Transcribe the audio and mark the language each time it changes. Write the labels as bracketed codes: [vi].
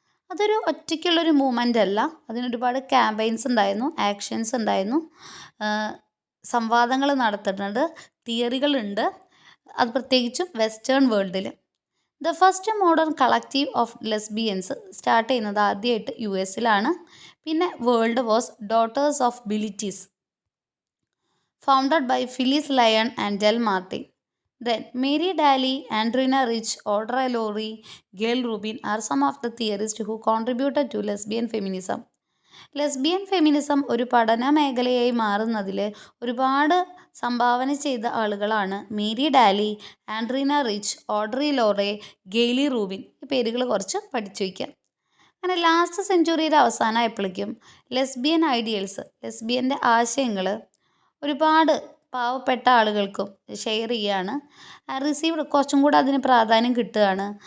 [ml] അതൊരു ഒറ്റയ്ക്കുള്ളൊരു മൂവ്മെൻ്റ് അല്ല, അതിനൊരുപാട് ക്യാമ്പയിൻസ് ഉണ്ടായിരുന്നു, ആക്ഷൻസ് ഉണ്ടായിരുന്നു, സംവാദങ്ങൾ നടത്തുന്നുണ്ട്, തിയറികളുണ്ട്, അത് പ്രത്യേകിച്ചും വെസ്റ്റേൺ വേൾഡിൽ. [en] the first modern collective of lesbians start [ml] ചെയ്യുന്നത് ആദ്യമായിട്ട് [en] US പിന്നെ world was daughters of Bilitis, founded by Phyllis Lyon and Del Martin. Then Mary Daly, Andrina Rich, Audre Lorde, Gail Rubin are some of the theorists who contributed to lesbian feminism. [ml] Lesbian feminism ഒരു പഠന മേഖലയായി മാറുന്നതിൽ ഒരുപാട് സംഭാവന ചെയ്ത ആളുകളാണ് Mary ഡാലി, Andrina rich, Audrey ലോറെ, ഗെയ്ലി Rubin. ഈ പേരുകൾ കുറച്ച് പഠിച്ചു വയ്ക്കാം. അങ്ങനെ ലാസ്റ്റ് സെഞ്ച്വറിയുടെ അവസാനമായപ്പോഴേക്കും ലെസ്ബിയൻ ഐഡിയൽസ്, ലെസ്ബിയൻ്റെ ആശയങ്ങൾ ഒരുപാട് പാവപ്പെട്ട ആളുകൾക്കും ഷെയർ ചെയ്യുകയാണ്, കുറച്ചും കൂടെ അതിന് പ്രാധാന്യം കിട്ടുകയാണ്.